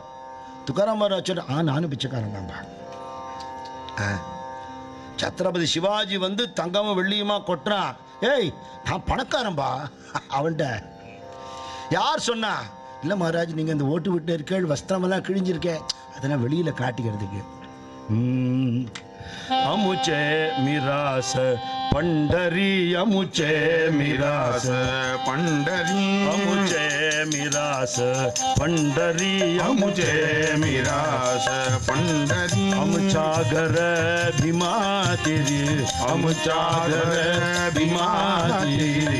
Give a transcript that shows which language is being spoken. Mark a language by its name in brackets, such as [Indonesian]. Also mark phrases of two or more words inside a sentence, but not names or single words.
[Tamil] துக்காராம் சொல்ற நானும் பிச்சைக்காரன் தான்பா. சத்ரபதி சிவாஜி வந்து தங்கமும் வெள்ளியுமா கொட்டுறான், ஏய் நான் பணக்காரன்பா. அவன்கிட்ட யார் சொன்னா? இல்லை மகாராஜ், நீங்கள் இந்த ஓட்டு விட்டு இருக்கேள், வஸ்திரமெல்லாம் கிழிஞ்சிருக்கேன், அதெல்லாம் வெளியில் காட்டிக்கிறதுக்கு. [Marathi] अमुचे मिरास पंढरी अमुचे मिरास पंढरी अमुचे मिरास पंढरी अमुचे मिरास पंढरी अमुचा घर भीमा तेरी अमुचा घर भीमा तेरी